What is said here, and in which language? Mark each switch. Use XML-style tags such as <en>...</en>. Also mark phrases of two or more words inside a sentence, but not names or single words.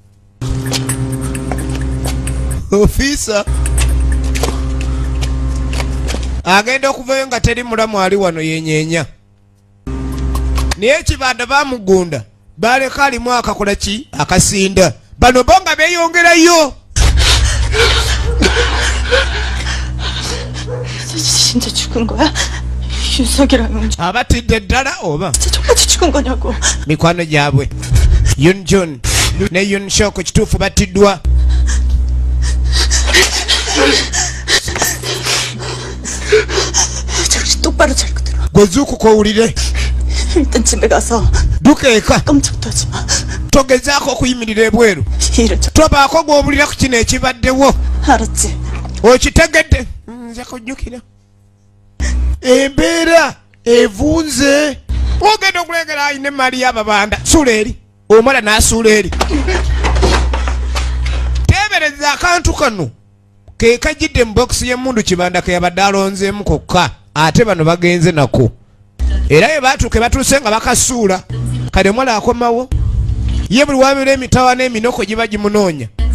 <lg>agenda okuvayo nga teri mulamu ali wano yenyeenya naye ekibanda bamugunda baleka alimu akakola ki akasinda bano bo nga beeyongerayo</lg> <ko>진짜 죽은 거야? 윤석이랑 용준</ko> <lg>abatidde ddala oba</lg> <ko>진짜 똑같이 죽은 거냐고.</ko> <lg>mikwano gyabwe Yunjun ne Yunshok kituufu battiddwa</lg> <ko>정신 똑바로 차리고 들어.</ko> <lg>gwezuukuka owulire</lg> <ko>일단 집에 가서</ko> <lg>dukeeka</lg> <ko>깜짝도 하지 마.</ko> <lg>togezaako okuyimirira ebweru</lg> <ko>이를 좀</ko> <lg>tobaako gw'owulira ku kino ekibaddewo</lg> <ko>알았지?</ko> <lg>okitegedde nza kujjukira embeera evunze ogenda okulengera ayina emaali y'ababanda suula eri omala n'asuula eri teebereza akantu kano ke kajjidde mu bokisi y'emmundu kibanda ke yabadde alonzeemu kokka ate bano bagenze nako era bwe baatuuke batuuse nga bakasuula kale omwala akomawo ye buli wabira emitawa n'eminoko giba gimunoonya</lg>